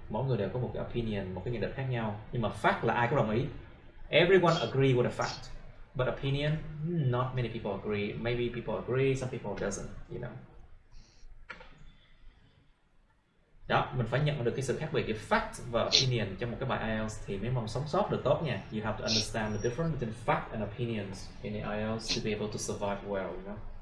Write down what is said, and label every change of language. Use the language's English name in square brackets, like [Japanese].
[Vietnamese] Mỗi người đều có một cái opinion, một cái nhận định khác nhau. Nhưng mà fact là ai có đồng ý. [English] Everyone agree with a fact. But opinion, not many people agree. Maybe people agree, some people doesn't, you know. [Vietnamese] Đó, mình phải nhận được cái sự khác biệt giữa fact và opinion trong một cái bài IELTS thì mới mong sống sót được tốt nha. [English] You have to understand the difference between fact and opinions in the IELTS to be able to survive well, you know.